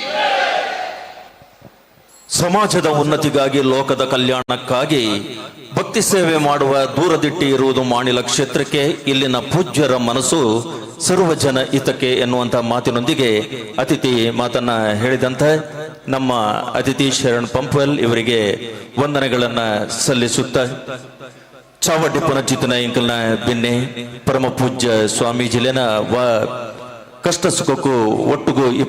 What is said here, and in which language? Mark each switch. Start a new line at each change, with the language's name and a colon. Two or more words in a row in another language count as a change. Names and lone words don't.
Kannada: ಸಮಾಜದ ಉನ್ನತಿಗಾಗಿ, ಲೋಕದ ಕಲ್ಯಾಣಕ್ಕಾಗಿ ಭಕ್ತಿ ಸೇವೆ ಮಾಡುವ ದೂರದಿಟ್ಟಿ ಇರುವುದು ಮಾಣಿಲ ಕ್ಷೇತ್ರಕ್ಕೆ. ಇಲ್ಲಿನ ಪೂಜ್ಯರ ಮನಸ್ಸು ಸರ್ವಜನ ಹಿತಕ್ಕೆ ಎನ್ನುವಂಥ ಮಾತಿನೊಂದಿಗೆ ಅತಿಥಿ ಮಾತನ್ನ ಹೇಳಿದಂತೆ ನಮ್ಮ ಅತಿಥಿ ಶರಣ್ ಪಂಪ್ವೆಲ್ ಇವರಿಗೆ ವಂದನೆಗಳನ್ನ ಸಲ್ಲಿಸುತ್ತಾ,
Tulu: ಚಾವಡ್ಡಿ ಪುನಜಿತನ ಇಂಕಲ್ನ ಬಿನ್ನೆ ಪರಮ ಪೂಜ್ಯ ಸ್ವಾಮೀಜಿಲೆನ ಕಷ್ಟ ಸುಖಕ್ಕೂ ಒಟ್ಟುಗೂ ಈ